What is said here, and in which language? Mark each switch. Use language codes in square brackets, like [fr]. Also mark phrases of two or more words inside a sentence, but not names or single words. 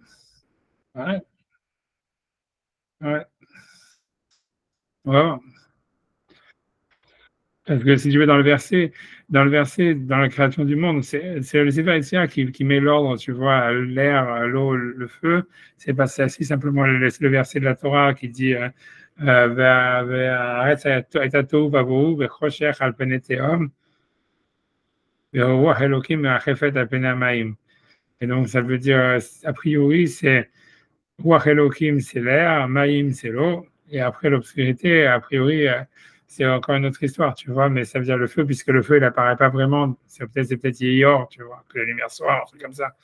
[fr] Ouais, ouais, ouais. Parce que si tu veux, dans la création du monde, c'est le Sefer Yetzirah qui met l'ordre, tu vois, l'air, l'eau, le feu. C'est pas ça, si simplement le verset de la Torah qui dit [he] והארץ הייתה תוהו ובוהו וחושך על פני תהום ורוח אלוקים מרחפת על פני המים. [fr] Et donc, ça veut dire, a priori, c'est [he] רוח אלוהים, [fr] c'est l'air, Maïm, c'est l'eau, et après l'obscurité, a priori, c'est encore une autre histoire, tu vois, mais ça veut dire le feu, puisque le feu, il apparaît pas vraiment, c'est peut-être Yéor, tu vois, que la lumière soit, un truc comme ça.